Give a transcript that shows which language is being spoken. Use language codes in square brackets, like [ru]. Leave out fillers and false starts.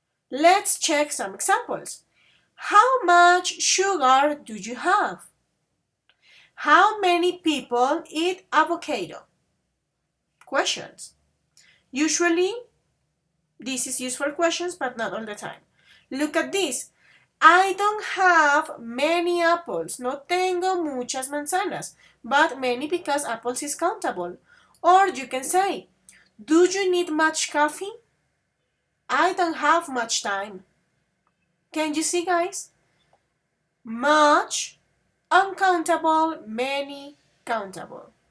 [en] Let's check some examples. How much sugar do you have? How many people eat avocado? Questions. Usually, this is used for questions, but not all the time. Look at this. I don't have many apples. [es] No tengo muchas manzanas. [en] But many because apples is countable. Or you can say, do you need much coffee? I don't have much time. Can you see, guys? Much, uncountable, many, countable.